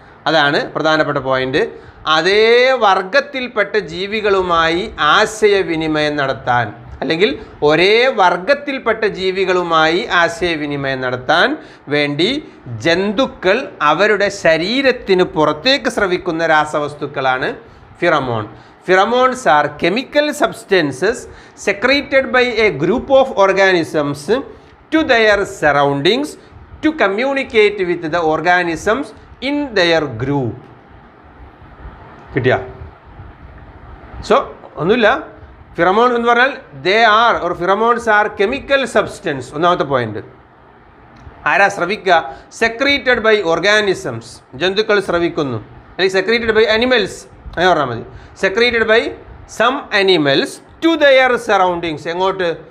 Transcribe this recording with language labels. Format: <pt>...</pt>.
<ml>അതാണ് പ്രധാനപ്പെട്ട പോയിന്റ്. അതേ വർഗത്തിൽപ്പെട്ട ജീവികളുമായി ആശയവിനിമയം നടത്താൻ, അല്ലെങ്കിൽ ഒരേ വർഗത്തിൽപ്പെട്ട ജീവികളുമായി ആശയവിനിമയം നടത്താൻ വേണ്ടി ജന്തുക്കൾ അവരുടെ ശരീരത്തിന് പുറത്തേക്ക് സ്രവിക്കുന്ന രാസവസ്തുക്കളാണ് pheromone.</ml> <en>Pheromones are chemical substances secreted by a group of organisms to their surroundings to communicate with the organisms in their group.</en> <ml>കിട്ടിയ? സോ ഒന്നുമില്ല.</ml> <en>pheromone</en> <ml>എന്ന് പറഞ്ഞാൽ</ml> <en>Pheromones are chemical substance.</en> <ml>ഒന്നാമത്തെ പോയിന്റ്. ആരാ സ്രവിക്കുക?</ml> <en>Secreted by organisms.</en> <ml>ജന്തുക്കൾ സ്രവിക്കുന്നു.</ml> <en>അല്ലെങ്കിൽ secreted by animals,</en> <ml>അങ്ങനെ പറഞ്ഞാൽ മതി.</ml> <en>Secreted by some animals to their surroundings.</en> <ml>എങ്ങോട്ട്?</ml>